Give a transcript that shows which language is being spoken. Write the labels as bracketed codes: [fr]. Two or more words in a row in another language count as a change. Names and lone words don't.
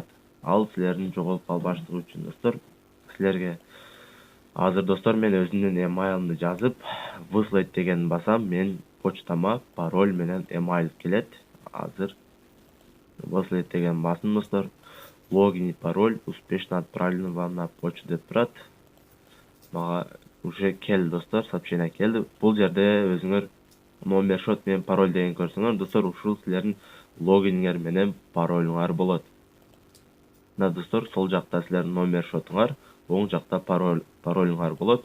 [ky] Ал силердин жоголуп калбаштыгы үчүн, достор, силерге азыр, достор, мен өзүмдүн emailымды жазып, выслать деген басам, мен почтама пароль менен email келет. Азыр выслать деген басым, достор. [ru] Логин и пароль успешно отправлены вам на почту [ky] деп турат. Мага уже келди, достор, сообщение келди. Бул жерде өзүңөр [ru] номер счет [ky] менен пароль деген көрсөңөр, достор, ушул силердин логиниңер менен паролуңар болот. Достор, сол жакта силердин [ru] номер счетуңар, [ky] оң жакта паролуңар болот.